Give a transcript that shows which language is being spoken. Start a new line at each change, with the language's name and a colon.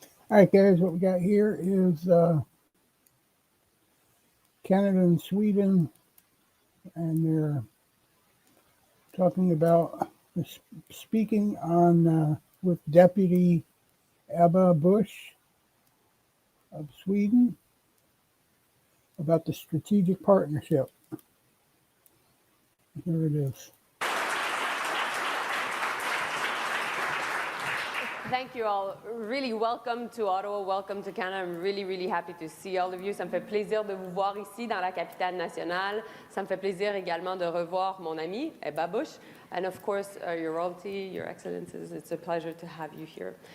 English: All right, guys, what we got here is Canada and Sweden, and they're talking about speaking on with Deputy Ebba Busch of Sweden about the strategic partnership. Here it is. Thank you all. Really welcome to Ottawa, welcome to Canada. I'm really, really happy to see all of you.
French: Ça me fait plaisir de vous voir ici dans la capitale nationale. Ça me fait plaisir également de revoir mon ami, Ebba Busch.
English: And of course, Your Royalty, Your Excellencies, it's a pleasure to have you here.